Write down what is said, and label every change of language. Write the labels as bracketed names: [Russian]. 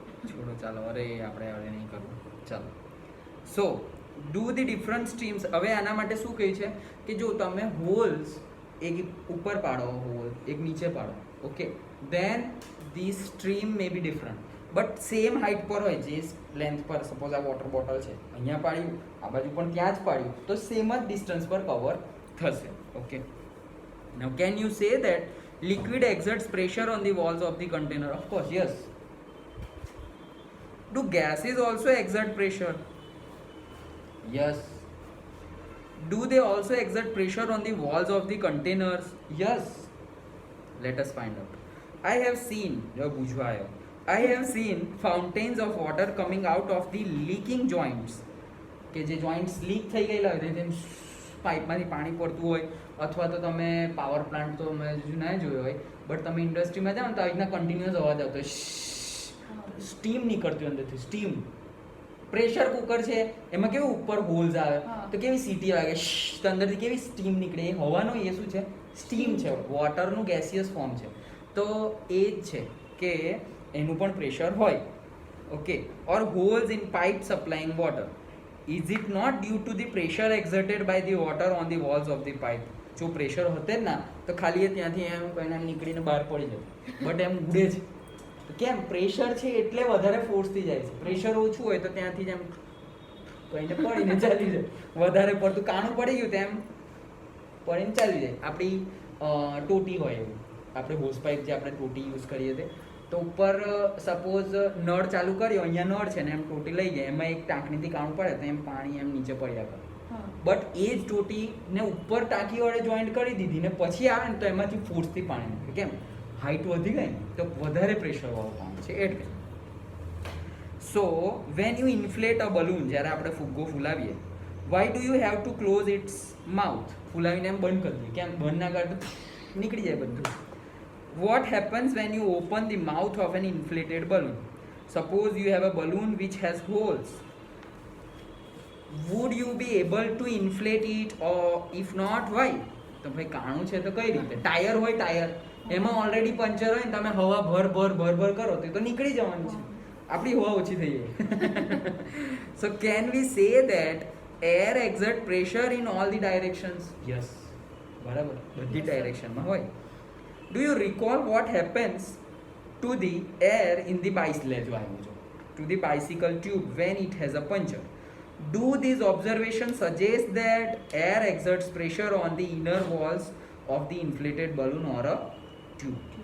[Gujarati] છોડો ચાલો અરે આપણે હવે નહીં કરવું ચાલો [English] so do the different streams [Gujarati] હવે આના માટે શું કહે છે કે જો તમે હોલ્સ એક ઉપર પાડો હોલ એક નીચે પાડો [English] okay then the stream may be different [Gujarati] but same height પર હોય, જે લેન્થ પર સપોઝ આ વોટર બોટલ છે અહીંયા પાડ્યું, આ બાજુ પણ ત્યાં જ પાડ્યું, તો સેમ જ ડિસ્ટન્સ પર કવર થશે. [English] Okay, now can you say that liquid exerts pressure on the walls of the container? Of course, yes. Do gases also exert pressure? Yes. Do they also exert pressure on the walls of the containers? Yes. Let us find out. I have seen fountains of water coming out of the leaking joints. [Gujarati] કે જે joints leak થઈ ગયેલા હોય તેમ પાઇપમાંથી પાણી પડતું હોય, અથવા તો તમે પાવર પ્લાન્ટ તો મેં ના જોયો હોય, બટ તમે ઇન્ડસ્ટ્રીમાં જાઓ ને તો આવી રીતના કન્ટિન્યુઅસ અવાજ આવતો હોય, સ્ટીમ નીકળતી હોય અંદરથી, સ્ટીમ. પ્રેશર કુકર છે એમાં કેવું ઉપર હોલ્સ આવે તો કેવી સીટી વાગે, તો અંદરથી કેવી સ્ટીમ નીકળે, એ હવાનો એ શું છે? સ્ટીમ છે, વોટરનું ગેસિયસ ફોર્મ છે. તો એ જ છે કે એનું પણ પ્રેશર હોય. [English] Okay, or holes in pipe supplying water. Is it not due to the pressure exerted by the water on the walls of the pipe? [Gujarati] જો પ્રેશર હોતે જ ના તો ખાલી એ ત્યાંથી એમ કહીને એમ નીકળીને બહાર પડી જાય, બટ એમ ઉડે છે. તો કેમ? પ્રેશર છે એટલે વધારે ફોર્સથી જાય છે. પ્રેશર ઓછું હોય તો ત્યાંથી જ એમ કહીને પડીને ચાલી જાય. વધારે પડતું કાણું પડી ગયું તેમ પડીને ચાલી જાય. આપણી ટોટી હોય એવું, આપણે હોસ પાઇપ જે આપણે ટોટી યુઝ કરીએ તે, તો ઉપર સપોઝ નળ ચાલુ કર્યો, અહીંયા નળ છે ને એમ ટોટી લઈ ગયા, એમાં એક ટાંકણીથી કાણું પડે તો એમ પાણી એમ નીચે પડ્યા કરે. બટ એ જ ટોટીને ઉપર ટાંકી વડે જોઈન્ટ કરી દીધી ને પછી આવે ને તો એમાંથી ફોર્સથી પાણી નીકળે. કેમ? હાઈટ વધી ગઈ ને તો વધારે પ્રેશર વાળું પાણી છે એટલે. [English] so when you inflate a balloon, [Gujarati] જ્યારે આપણે ફુગ્ગો ફૂલાવીએ, [English] Why do you have to close its mouth? [Gujarati] ફૂલાવીને એમ બંધ કરી દઈએ. કેમ? બંધ ના કરતું નીકળી જાય બધું. [English] What happens when you open the mouth of an inflated balloon? Suppose you have a balloon which has holes. Would you be able to inflate it, or if not, why? [Gujarati] તો ભાઈ કાણું છે તો કઈ રીતે? ટાયર હોય, tyre એમાં already puncture હોય ને તમે હવા ભર કરો તો નીકળી જવાનું છે, આપણી હવા ઓછી થઈ જાય. [English] So can we say that air exert pressure in all the directions? [Gujarati] Yes, બરાબર, બધી ડાયરેક્શનમાં હોય. [English] Do you recall what happens to the air in the bicycle tube when it has a puncture? Do these observations suggest that air exerts pressure on the inner walls of the inflated balloon or a tube?